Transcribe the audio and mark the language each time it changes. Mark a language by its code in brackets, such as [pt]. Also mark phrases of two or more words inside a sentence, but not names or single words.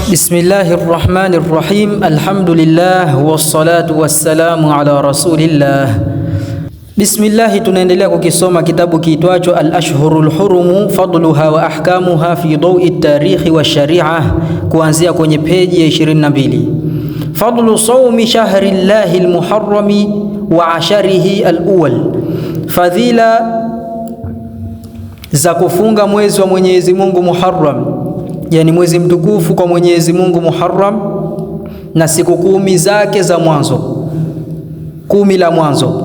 [ar] بسم الله الرحمن الرحيم. الحمد لله والصلاة والسلام على رسول الله. [sw] Bismillah, tunaendelea kukisoma kitabu kiitwacho Al-Ashhurul Hurum fadluha wa ahkamuha fi dawi at-tarikh wa shari'ah, kuanzia kwenye peji ya 22. [ar] فضل صوم شهر الله المحرم وعشره الأول, [sw] fadhila za kufunga mwezi wa Mwenyezi Mungu Muharram, yani mwezi mtukufu kwa Mwenyezi Mungu Muharram, na siku 10 zake za mwanzo, 10 la mwanzo.